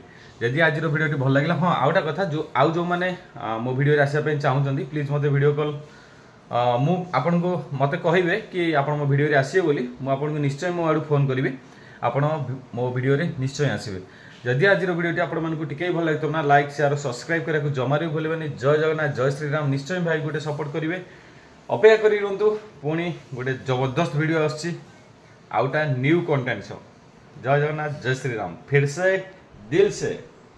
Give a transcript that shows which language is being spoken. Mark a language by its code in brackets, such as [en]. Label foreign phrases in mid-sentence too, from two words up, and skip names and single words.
[or] ଯଦି ଆଜିର ଭିଡ଼ିଓଟି ଭଲ ଲାଗିଲା, ହଁ ଆଉ ଗୋଟେ କଥା, ଯେଉଁମାନେ ମୋ ଭିଡ଼ିଓରେ ଆସିବା ପାଇଁ ଚାହୁଁଛନ୍ତି ପ୍ଲିଜ୍ ମୋତେ [en] video call [or] ମୁଁ ଆପଣଙ୍କୁ ମୋତେ କହିବେ କି ଆପଣ ମୋ ଭିଡ଼ିଓରେ ଆସିବେ ବୋଲି, ମୁଁ ଆପଣଙ୍କୁ ନିଶ୍ଚୟ ମୋ ଆଡ଼ୁ ଫୋନ୍ କରିବି, ଆପଣ ମୋ ଭିଡ଼ିଓରେ ନିଶ୍ଚୟ ଆସିବେ। ଯଦି ଆଜିର ଭିଡ଼ିଓଟି ଆପଣମାନଙ୍କୁ ଟିକେ ଭଲ ଲାଗିଥିବ ନା, [en] like share subscribe [or] କରିବାକୁ ଜମାରୁ ବି ଭୁଲିବେନି। ଜୟ ଜଗନ୍ନାଥ, ଜୟ ଶ୍ରୀରାମ। ନିଶ୍ଚୟ ଭାଇ ଗୋଟେ ସପୋର୍ଟ କରିବେ। ଅପେକ୍ଷା କରି ରୁହନ୍ତୁ, ପୁଣି ଗୋଟେ ଜବରଦସ୍ତ ଭିଡ଼ିଓ ଆସୁଛି, ଆଉଟା [en] new content. [hi] जय जगन्नाथ, जय श्री राम। फिर से दिल से